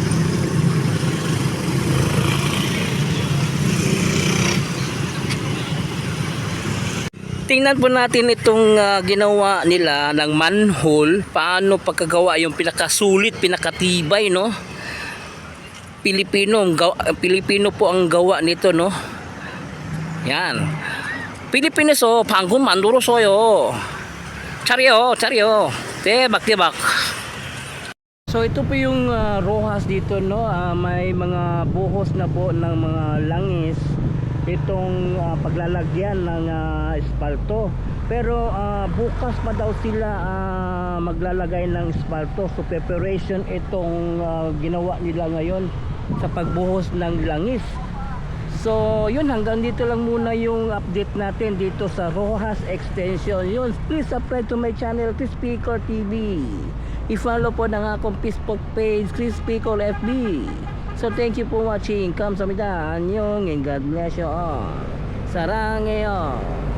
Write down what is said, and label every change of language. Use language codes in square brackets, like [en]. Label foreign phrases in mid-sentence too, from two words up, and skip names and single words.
[tl] Tingnan po natin itong ginawa nila ng manhole. Paano pagkagawa, yung pinakasulit, pinakatibay, no. Pilipino po ang gawa nito, no. Yan. [ko] 필리핀에서 방금 만들었어요. 잘해요, 잘해요. 대박, 대박. [tl] So ito po yung Rojas dito, no. May mga buhos na po ng mga langis itong paglalagyan ng espalto. Pero bukas pa daw sila maglalagay ng espalto. So preparation itong ginawa nila ngayon sa pagbuhos ng langis. So yun, hanggang dito lang muna yung update natin dito sa Rojas Extension. Yun, [en] please subscribe to my channel, Chris Pico TV. [tl] I-follow po ng akong Facebook page, Chris Pico FB. [en] So thank you for watching. [ko] 감사합니다, 안녕, [en] and God bless you all. Saranghaeyo.